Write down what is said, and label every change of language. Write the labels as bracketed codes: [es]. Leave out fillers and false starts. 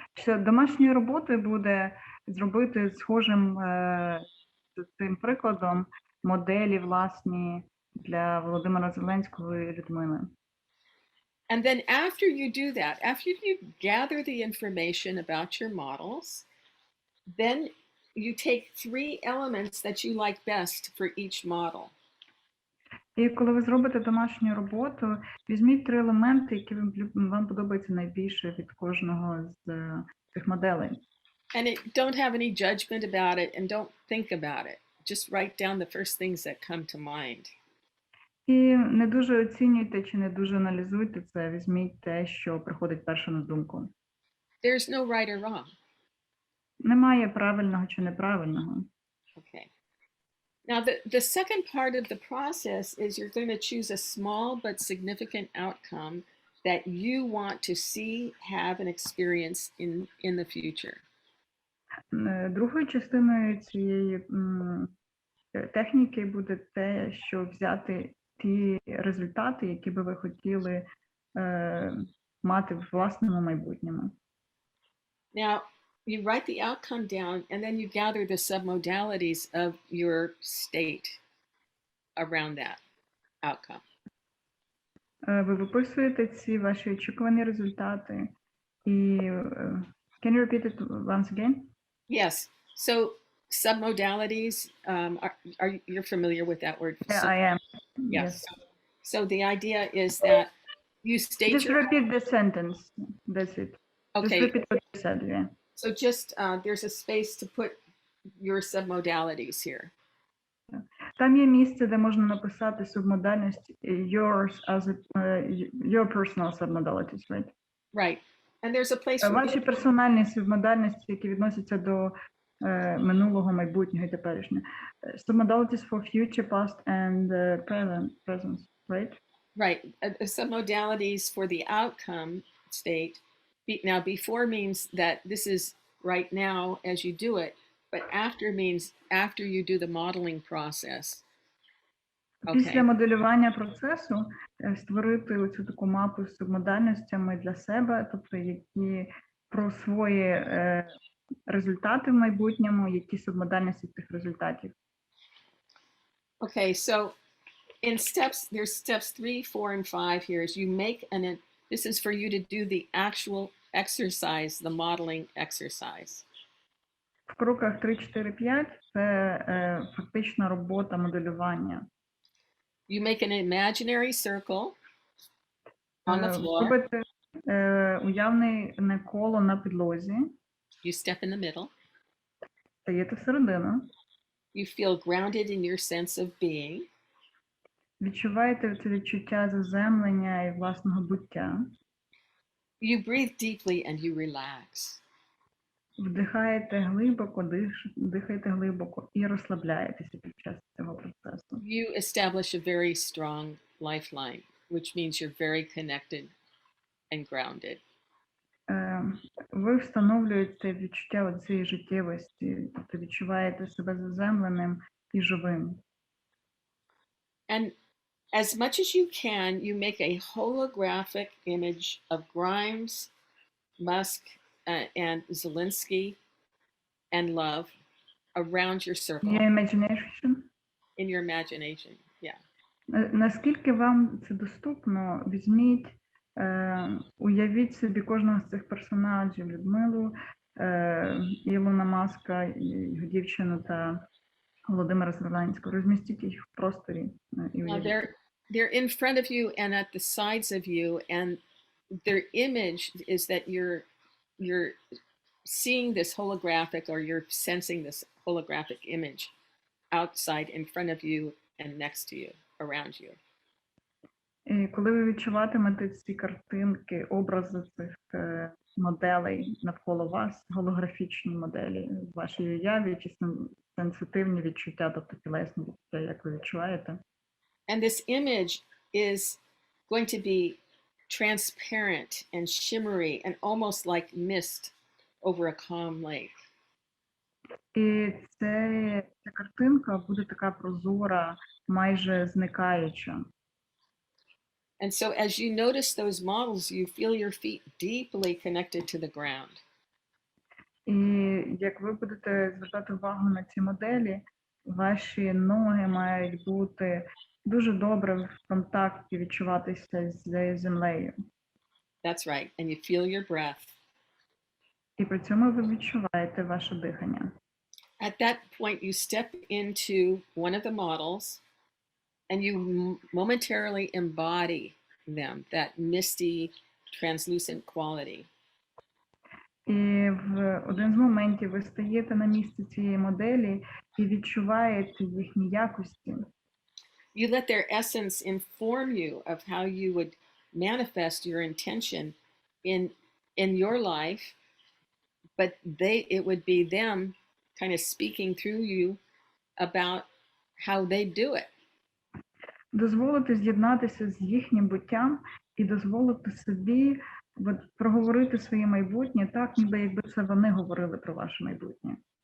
[uk] Що домашньою роботою буде зробити схожим з цим прикладом моделі власні для Володимира Зеленського і Людмили. [en] And then after you do that, after you gather the information about your models, then you take 3 elements that you like best for each model. [uk] І коли ви зробите домашню роботу, візьміть 3 елементи, які вам подобаються найбільше від кожного з цих моделей. [en] And don't have any judgment about it and don't think about it. Just write down the first things that come to mind. [uk] І не дуже оцінюйте чи не дуже аналізуйте це, візьміть те, що приходить перше на думку. [en] There's no right or wrong. [uk] Немає правильного чи неправильного. [en] Okay. Now, the second part of the process is you're going to choose a small but significant outcome that you want to see, have, and experience in the future. [uk] Другою частиною цієї техніки буде те, що взяти ті результати, які би ви хотіли мати в власному майбутньому. [en] Now, you write the outcome down and then you gather the submodalities of your state around that outcome. [uk] Ви виписуєте ці ваші очікувані результати і [en] can you repeat it once again? Yes. So submodalities, you're familiar with that word? Yeah, I am. Yes. So the idea is that you state Just repeat the sentence. That's it. Okay. Just repeat what you said, yeah. So just there's a space to put your submodalities here. [uk] Там є місце, де можна написати субмодальність [en] yours as your personal submodalities, right? Right. And there's a place for [uk] Ваші персональні субмодальності, які відносяться до минулого, майбутнього і теперішнього. [en] Submodalities for future, past and present, right? Right. Submodalities for the outcome state. Now, before means that this is right now as you do it, but after means after you do the modeling process. [uk] Після моделювання процесу створити оцю таку мапу з субмодальностями для себе, тобто які про свої результати в майбутньому, які субмодальності цих результатів. [en] Okay, so in steps, there's steps 3, 4, and 5 here is you make this is for you to do the actual exercise, the modeling exercise. [uk] В кроках 3, 4, 5 це фактична робота моделювання. [en] You make an imaginary circle on the floor. [uk] Робите уявне коло на підлозі. [en] You step in the middle. [uk] Стаєте всередину. [en] You feel grounded in your sense of being. [uk] Відчуваєте це відчуття заземлення і власного буття. [en] You breathe deeply and you relax. [uk] Вдихаєте глибоко, дихаєте глибоко і розслабляєтеся під час цього процесу. [en] You establish a very strong lifeline, which means you're very connected and grounded. [uk] Ви встановлюєте відчуття цієї життєвості, тобто відчуваєте себе заземленим і живим. [en] And as much as you can, you make a holographic image of Grimes, Musk, and Zelensky and Love around your circle. Your imagination? In your imagination, yeah. [uk] Наскільки вам це доступно, візьміть, уявіть собі кожного з цих персонажів, Людмилу, Ілона Маска, його дівчину та Володимира Зеленського. Розмістіть їх в просторі. [en] They're in front of you and at the sides of you, and their image is that you're seeing this holographic, or you're sensing this holographic image outside, in front of you and next to you, around you. [uk] І коли ви відчуватимете ці картинки, образи цих моделей навколо вас, голографічні моделі в вашій уяві, чи сенситивні відчуття, тобто тілесні відчуття, як ви відчуваєте. [en] And this image is going to be transparent and shimmery and almost like mist over a calm lake. [uk] І ця картинка буде така прозора, майже зникаюча. [en] And so as you notice those models, you feel your feet deeply connected to the ground. [uk] І як ви будете звертати увагу на ці моделі, ваші ноги мають бути дуже добре в контакті, відчуватися з землею. [en] That's right. And you feel your breath. [uk] І при цьому ви відчуваєте ваше дихання. [en] At that point, you step into one of the models and you momentarily embody them, that misty, translucent quality. [uk] І в один з моментів ви стаєте на місце цієї моделі і відчуваєте їхні якості. [en] You let their essence inform you of how you would manifest your intention in your life, but it would be them kind of speaking through you about how they do it. [uk] Дозволити з'єднатися з їхнім буттям і дозволити собі проговорити своє майбутнє так, ніби якби це вони говорили про ваше майбутнє.